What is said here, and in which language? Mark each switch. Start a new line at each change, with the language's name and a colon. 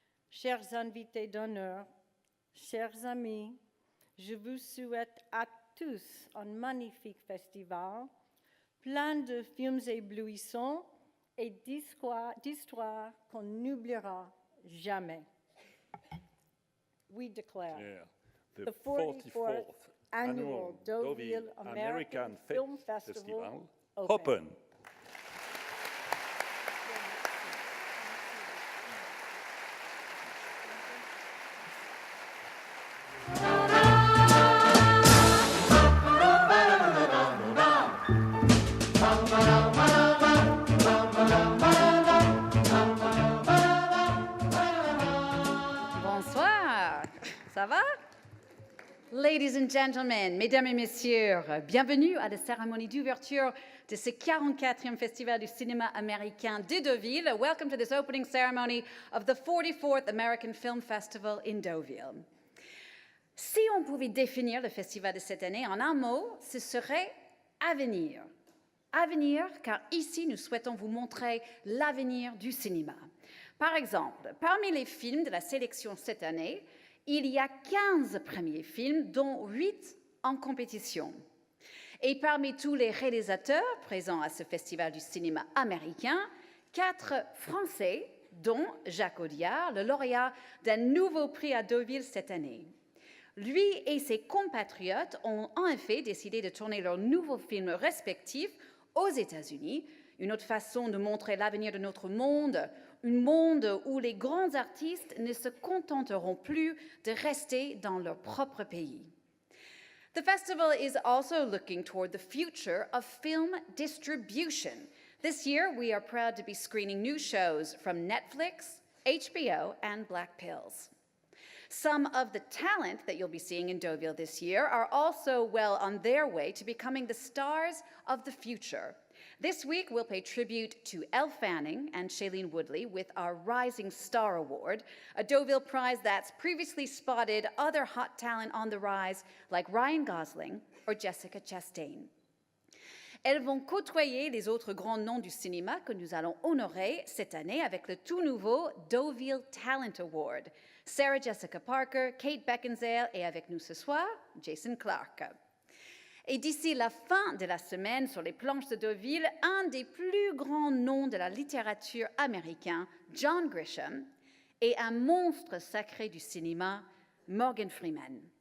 French: Chers invités d'honneur, chers amis, je vous souhaite à tous un magnifique festival, plein de films éblouissants et d'histoires qu'on n'oubliera jamais.
English: We declare the 44th annual Deauville American Film Festival open.
French: Bonsoir, ça va?
English: Ladies and gentlemen,
French: mesdames et messieurs, bienvenue à la cérémonie d'ouverture de ce 44e Festival du cinéma américain de Deauville.
English: Welcome to this opening ceremony of the 44th American Film Festival in Deauville.
French: Si on pouvait définir le festival de cette année en un mot, ce serait avenir. Avenir, car ici, nous souhaitons vous montrer l'avenir du cinéma. Par exemple, parmi les films de la sélection cette année, il y a 15 premiers films, dont 8 en compétition. Et parmi tous les réalisateurs présents à ce festival du cinéma américain, 4 Français, dont Jacques Audiard, le lauréat d'un nouveau prix à Deauville cette année. Lui et ses compatriotes ont en effet décidé de tourner leurs nouveaux films respectifs aux États-Unis, une autre façon de montrer l'avenir de notre monde, un monde où les grands artistes ne se contenteront plus de rester dans leur propre pays.
English: The festival is also looking toward the future of film distribution. This year, we are proud to be screening new shows from Netflix, HBO, and Black Pills. Some of the talent that you'll be seeing in Deauville this year are also well on their way to becoming the stars of the future. This week, we'll pay tribute to Elle Fanning and Shailene Woodley with our Rising Star Award, a Deauville prize that's previously spotted other hot talent on the rise like Ryan Gosling or Jessica Chastain.
French: Elles vont côtoyer les autres grands noms du cinéma que nous allons honorer cette année avec le tout nouveau Deauville Talent Award. Sarah Jessica Parker, Kate Beckinsale et avec nous ce soir, Jason Clarke. Et d'ici la fin de la semaine, sur les planches de Deauville, un des plus grands noms de la littérature américaine, John Grisham, et un monstre sacré du cinéma, Morgan Freeman.